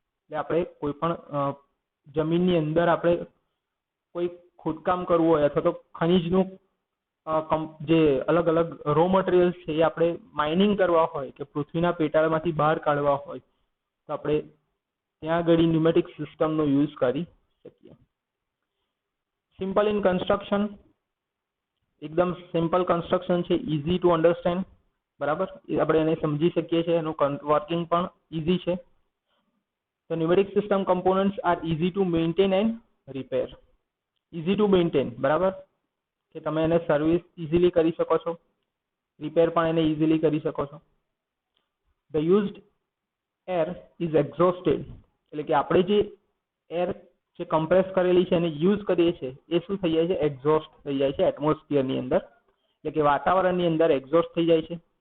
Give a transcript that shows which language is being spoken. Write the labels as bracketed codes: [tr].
[gu] આપણે કોઈ પણ જમીનની અંદર આપણે કોઈ ખોદકામ કરવું હોય અથવા તો ખનીજનું જે અલગ અલગ રો મટીરિયલ્સ છે એ આપણે માઇનિંગ કરવા હોય કે પૃથ્વીના પેટાળમાંથી બહાર કાઢવા હોય તો આપણે ત્યાં આગળ ન્યુમેટિક સિસ્ટમનો યુઝ કરી શકીએ. [en] simple in construction, [gu] એકદમ સિમ્પલ કન્સ્ટ્રક્શન છે, [en] Easy to understand. [gu] બરાબર, આપણે એને સમજી શકીએ છીએ, એનું વર્કિંગ પણ ઇઝી છે. [en] The pneumatic system components are easy to maintain and repair. Easy to maintain, [gu] બરાબર, કે તમે એને સર્વિસ ઇઝીલી કરી શકો છો, રિપેર પણ એને ઇઝીલી કરી શકો છો. [en] The used air is exhausted, [gu] એટલે કે આપણે જે એર જે કમ્પ્રેસ કરેલી છે એને યુઝ કરીએ છીએ એ શું થઈ જાય છે, એક્ઝોસ્ટ થઈ જાય છે એટમોસ્ફિયરની અંદર, એટલે કે વાતાવરણની અંદર એક્ઝોસ્ટ થઈ જાય છે.